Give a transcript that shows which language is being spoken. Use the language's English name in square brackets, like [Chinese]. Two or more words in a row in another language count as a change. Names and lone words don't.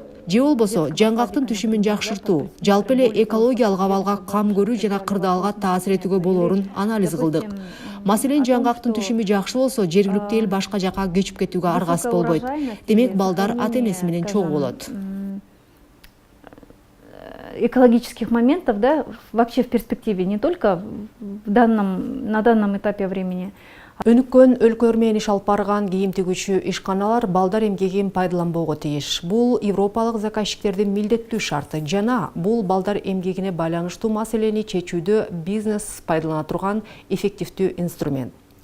[Kyrgyz] Же болбосо, жаңгактын түшүмүн жакшыртуу, жалпы эле экологиялык абалга кам көрүү жана кырдаалга таасир этүүгө болоорун анализ кылдык. Маселен, жаңгактын түшүмү жакшы болсо, жергиликтүү эл башка жака көчүп кетүүгө аргасыз болбойт. Демек, балдар ата-энеси менен чогуу болот. [Russian] Экологических моментов, да, вообще в перспективе, не только на данном этапе времени. [Kyrgyz] Өнүккөн өлкөлөр менен иш алып барган кийим тигүүчү ишканалар балдар эмгегин пайдаланбоого тийиш. Бул европалык заказчиктердин милдеттүү шарты жана бул балдар эмгегине байланыштуу маселени чечүүдө бизнес пайдалана турган эффективдүү инструмент.